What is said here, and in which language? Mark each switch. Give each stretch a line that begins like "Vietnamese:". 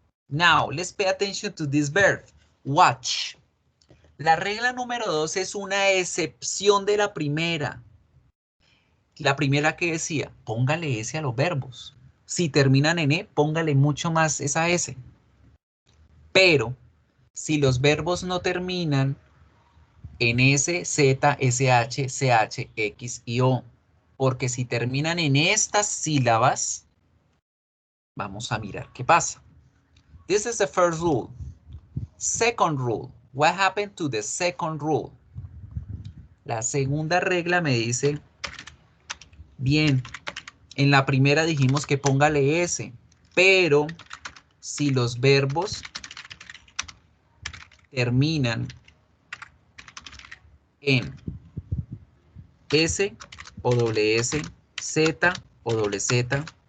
English: Now, let's pay attention to this verb. Watch.
Spanish: La regla número 2 es una excepción de la primera. La primera que decía, póngale S a los verbos. Si terminan en E, póngale mucho más esa S. Pero, si los verbos no terminan en S, Z, SH, CH, X y O, porque si terminan en estas sílabas, vamos a mirar qué pasa.
English: This is the first rule. Second rule. What happened to the second rule?
Spanish: La segunda regla me dice, bien, en la primera dijimos que póngale S, pero si los verbos terminan en S o doble S, Z o doble Z,